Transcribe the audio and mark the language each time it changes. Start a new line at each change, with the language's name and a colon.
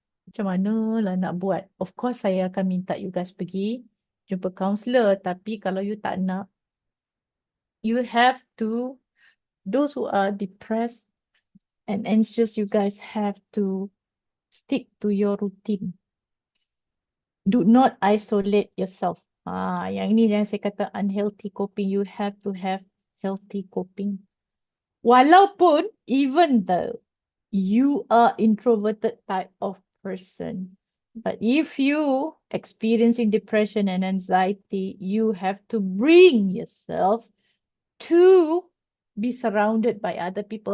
Malay: Macam mana lah nak buat.
English: Of course,
Malay: saya akan minta
English: you guys
Malay: pergi jumpa counselor. Tapi kalau
English: you
Malay: tak nak,
English: you have to, those who are depressed and anxious, you guys have to stick to your routine. Do not isolate yourself.
Malay: Yang ini yang saya kata
English: unhealthy coping. You have to have healthy coping. Walaupun, even though you are introverted type of person, but if you experiencing depression and anxiety, you have to bring yourself to be surrounded by other people.